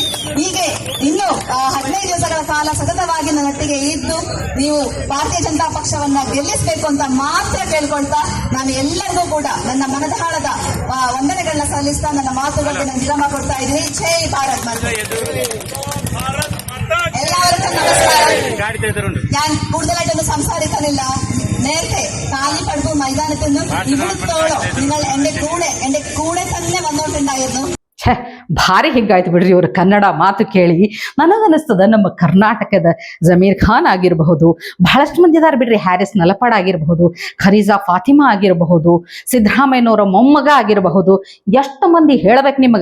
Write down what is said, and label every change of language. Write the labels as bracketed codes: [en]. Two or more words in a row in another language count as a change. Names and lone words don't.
[kn] ಹೀಗೆ ಇನ್ನು 15 ದಿವಸಗಳ ಕಾಲ ಸತತವಾಗಿ ನನ್ನೊಟ್ಟಿಗೆ ಇದ್ದು ನೀವು ಭಾರತೀಯ ಜನತಾ ಪಕ್ಷವನ್ನ ಗೆಲ್ಲಿಸಬೇಕು ಅಂತ ಮಾತ್ರ ಕೇಳ್ಕೊಳ್ತಾ, ನಾನು ಎಲ್ಲರಿಗೂ ಕೂಡ ನನ್ನ ಮನದಾಳದ ವಂದನೆಗಳನ್ನ ಸಲ್ಲಿಸ್ತಾ ನನ್ನ ಮಾತುಗಳಿಗೆ ನಾನು ವಿರಾಮ ಕೊಡ್ತಾ ಇದ್ದೀನಿ. ಜೈ ಭಾರತ್ ಮಾತೆ. [ml] എല്ലാവർക്കും നമസ്കാരം. ഞാൻ കൂടുതലായിട്ടൊന്നും സംസാരിക്കുന്നില്ല. നേരത്തെ കാലിപ്പടുപ്പ് മൈതാനത്ത് നിന്നും ഇവിടുത്തോളം നിങ്ങൾ എന്റെ കൂടെ തന്നെ വന്നോട്ടുണ്ടായിരുന്നു. [kn] ಭಾರಿ ಹಿಗ್ಗಾಯ್ತು ಬಿಡ್ರಿ ಇವ್ರ ಕನ್ನಡ ಮಾತು ಕೇಳಿ. ನನಗನಿಸ್ತದ ನಮ್ಮ ಕರ್ನಾಟಕದ ಜಮೀರ್ ಖಾನ್ ಆಗಿರಬಹುದು, ಬಹಳಷ್ಟು ಮಂದಿ ಇದಾರ ಬಿಡ್ರಿ. ಹ್ಯಾರಿಸ್ ನಲಪಾಡ್ ಆಗಿರಬಹುದು, ಖರೀಜಾ ಫಾತಿಮಾ ಆಗಿರಬಹುದು, ಸಿದ್ದರಾಮಯ್ಯನವರ ಮೊಮ್ಮಗ ಆಗಿರಬಹುದು. ಎಷ್ಟು ಮಂದಿ ಹೇಳ್ಬೇಕು ನಿಮಗ.